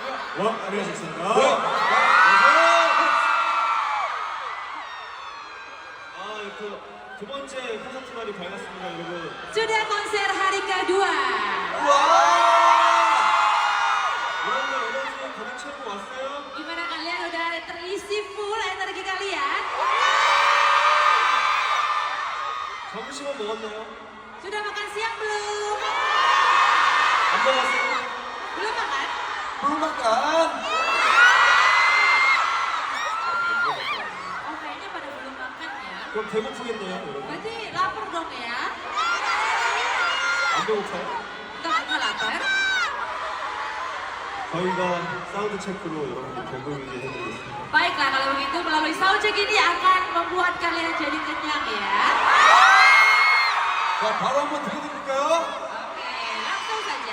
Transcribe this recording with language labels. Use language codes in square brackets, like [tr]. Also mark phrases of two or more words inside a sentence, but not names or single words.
[ko] 와, 안녕하셨습니다. 두 번째 콘서트 날이 밝았습니다, 여러분. [id] Sudah konser hari kedua. [ko] 여러분들 에너지 가득 채우고 왔어요? [id] Gimana kalian udah terisi full energi kalian? [ko] 점심은 먹었나요? [id] Sudah makan siang belum? [ko] 안 먹었어요? [id] Belum makan? belum makan. Oh kayaknya pada belum makan ya. [ko] 그럼 배고프겠네요, 여러분. [id] Berarti lapar dong ya? [ko] 안 배고파요? [id] Enggak lapar? [ko] 저희가 사운드 체크로 여러분들 배부르게 해드리겠습니다. [id] Baiklah kalau begitu melalui soundcheck ini akan membuat kalian jadi kenyang ya. [ko] 자, 바로 한번 들려드릴까요? [id] Oke, langsung saja.